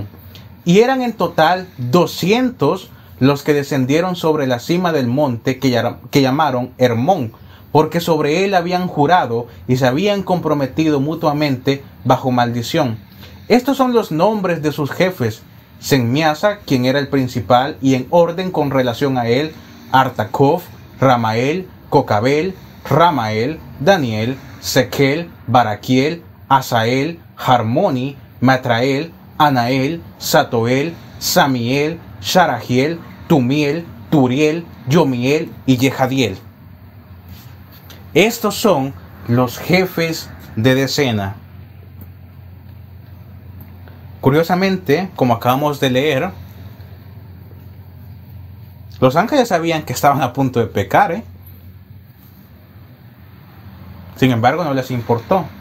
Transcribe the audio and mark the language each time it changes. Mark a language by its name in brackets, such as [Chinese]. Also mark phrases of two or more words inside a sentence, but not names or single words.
[Spanish] Y eran en total 200 los que descendieron sobre la cima del monte que llamaron Hermón, porque sobre él habían jurado y se habían comprometido mutuamente bajo maldición. Estos son los nombres de sus jefes: Senmiasa, quien era el principal, y en orden con relación a él, Artacof, Ramael, Cocabel, Ramael, Daniel, Sequel, Baraquiel, Asael, Harmoni, Matrael, Anael, Satoel, Samiel, Sharagiel, Tumiel, Turiel, Yomiel y Yehadiel. Estos son los jefes de decena. Curiosamente, como acabamos de leer, los ángeles sabían que estaban a punto de pecar, Sin embargo, no les importó.